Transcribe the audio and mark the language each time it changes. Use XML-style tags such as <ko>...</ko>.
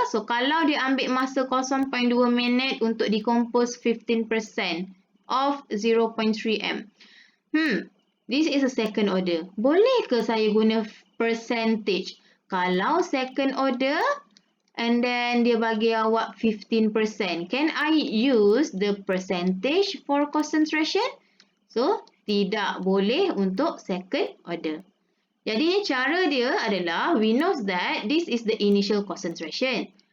<ms>So kalau dia ambil masa 0.2 minit untuk</ms> <en>decompose 15% of 0.3 m. This is a second order.</en> <ms>Boleh ke saya guna percentage? Kalau</ms> <en>second order and then</en> <ms>dia bagi awak</ms> <en>15%, can I use the percentage for concentration?</en> <ms>So, tidak boleh untuk second order. Jadi, cara dia adalah,</ms> <en>we know that this is the initial concentration.</en>